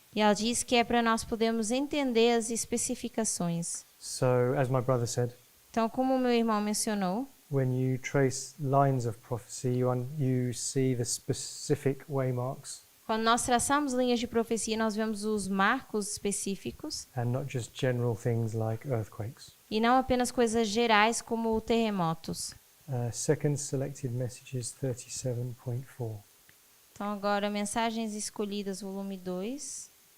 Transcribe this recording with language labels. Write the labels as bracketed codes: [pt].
[pt] E ela diz que é para nós podermos entender as especificações. [en] So, as my brother said, [pt] Então, como o meu irmão mencionou, [en] when you trace lines of prophecy, you see the specific waymarks [pt] quando nós traçamos linhas de profecia, nós vemos os marcos específicos [en] and not just general things like earthquakes. [pt] e não apenas coisas gerais como terremotos. [en] Second selected messages 37.4. [pt] Então, agora, Mensagens Escolhidas, volume 2.